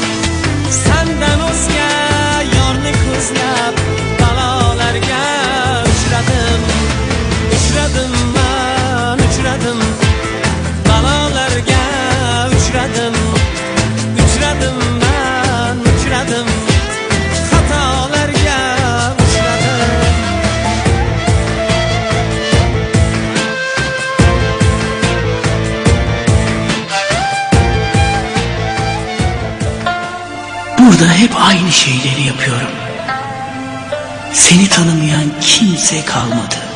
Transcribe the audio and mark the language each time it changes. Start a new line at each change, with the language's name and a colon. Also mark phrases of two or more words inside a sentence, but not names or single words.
Uzbek: Sandan o'zga yorni ko'zlab, balolarga uchradim. Uchradim men, uchradim balolarga uchradim. Uchradim men, uchradim xatolarga uchradim.
Turkish: Burada hep aynı şeyleri yapıyorum. Seni tanımayan kimse kalmadı.